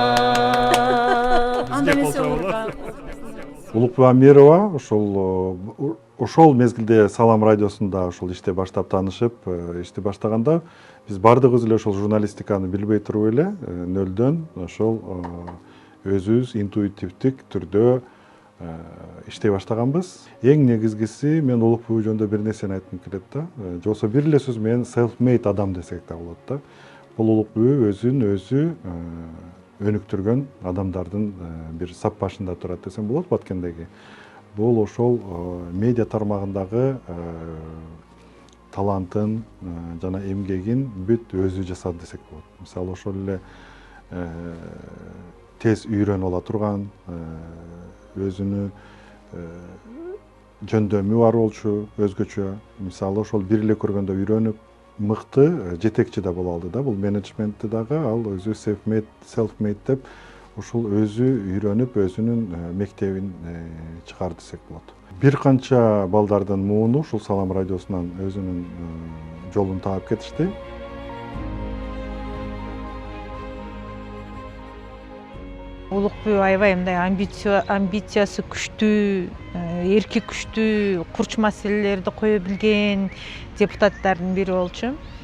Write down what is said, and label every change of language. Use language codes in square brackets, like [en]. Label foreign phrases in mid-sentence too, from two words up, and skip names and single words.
[ky] Улукбүй Амирова ошол мезгилде Салам радиосунда ошол иште баштап таанышып, ишти баштаганда биз бардыгыбыз эле ошол журналистиканы билбей туруп эле нөлдөн ошол өзүбүз интуитивдик түрдө иштей баштаганбыз. Эң негизгиси мен Улукбүй жөнүндө бир нерсени айткым келет да. Жоксо бир эле сөз менен self-made адам десек да болот да. Бул Улукбүй өзүн өзү өнүктүргөн адамдардын бир сап башында турат десем болот Баткендеги. бул ошол медиа тармагындагы талантын жана эмгегин бүт өзү жасады десек болот. Мисалы ошол эле тез үйрөнүп ала турган, өзүнүн жөндөмү бар болчу, өзгөчө. Мисалы ошол бир эле көргөндө үйрөнүп, мыкты жетекчи да боло алды да. Бул менеджментти дагы ал өзү self-made деп ушул өзү үйрөнүп, өзүнүн мектебин чыгарды десек болот. Бир канча балдардын мууну ушул Салам радиосунан өзүнүн жолун таап кетишти. Улукбүй аябай мындай амбициясы күчтүү, эрки күчтүү, курч маселелерди кое билген депутаттардын бири болчу.